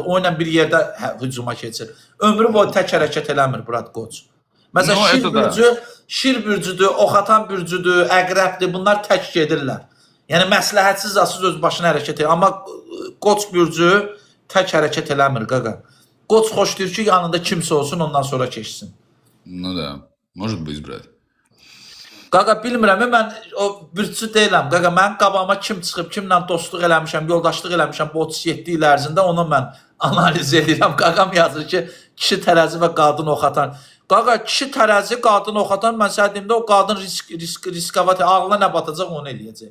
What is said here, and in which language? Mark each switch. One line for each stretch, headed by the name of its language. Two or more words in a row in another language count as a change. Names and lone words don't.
Azerbaijani: O ilə bir yerdə hücuma keçir. Ömrü boyu tək hərəkət eləmir, burada qoç. Məsələn, şir bürcüdür, oxatan bürcüdür, əqrəbdir, bunlar tək gedirlər. Yəni, məsləhətsiz asız öz başına hərəkət edir. Amma qoç bürcü tək hərəkət eləmir, qaqa. Qoç xoşlayır ki, yanında kimsə olsun, ondan sonra keçsin.
Russian: Ну да, может быть, брат.
Azerbaijani: Qaqa, bilmirəm, mən o bürcü deyiləm. Qaqa, mənim qabağıma kim çıxıb, kimlə dostluq eləmişəm, yoldaşlıq eləmişəm bu 37 il ərzində, onu mən analiz edirəm. Qaqam yazır ki, kişi tərəzi və qadın oxatan. Qaqa, kişi tərəzi, qadın oxatan, mən sənə deyim də o qadın riskavat, ağlına nə batacaq, onu eləyəcək.